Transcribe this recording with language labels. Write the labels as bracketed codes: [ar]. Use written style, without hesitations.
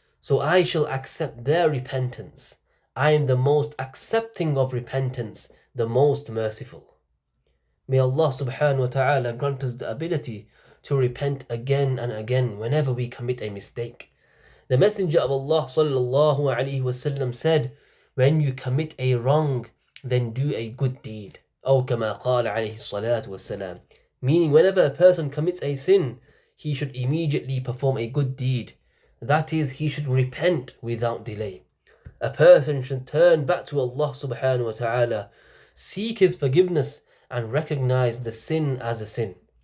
[en] So I shall accept their repentance. I am the most accepting of repentance, the most merciful. May Allah subhanahu wa ta'ala grant us the ability to repent again and again whenever we commit a mistake. The Messenger of Allah sallallahu alaihi wasallam said, when you commit a wrong, then do a good deed. [ar] أو كما قال عليه الصلاة والسلام. [en] Meaning, whenever a person commits a sin, he should immediately perform a good deed. That is, he should repent without delay. A person should turn back to Allah subhanahu wa ta'ala, seek His forgiveness, and recognize the sin as a sin.